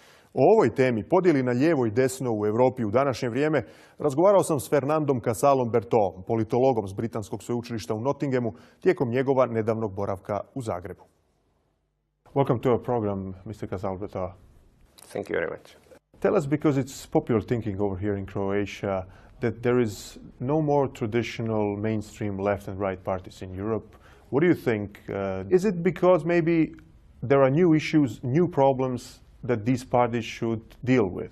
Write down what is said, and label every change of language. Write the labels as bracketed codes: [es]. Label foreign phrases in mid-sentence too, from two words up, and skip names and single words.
[hr] O ovoj temi, podjeli na lijevo i desno u Europi u današnje vrijeme, razgovarao sam s Fernandom Casalom Bertoom, politologom s Britanskog sveučilišta u Nottinghamu, tijekom njegova nedavnog boravka u Zagrebu. [en] Welcome to our program, Mr. Casal Berto. Thank you very much. Tell us, because it's popular thinking over here in Croatia, that there is no more traditional mainstream left and right parties in Europe. What do you think? Is it because maybe there are new issues, new problems that these parties should deal with?